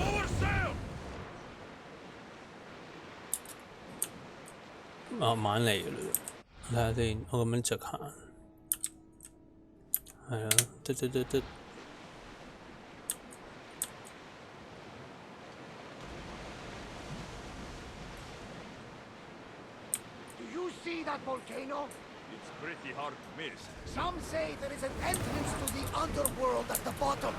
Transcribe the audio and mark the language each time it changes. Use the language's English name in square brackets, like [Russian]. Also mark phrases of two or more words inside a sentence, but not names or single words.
[Cantonese] 慢慢嚟嘅嘞，睇下先，我咁樣直行，係啊，得。 [English] Do you see that volcano? It's pretty hard to miss. Some say there is an entrance to the underworld at the bottom.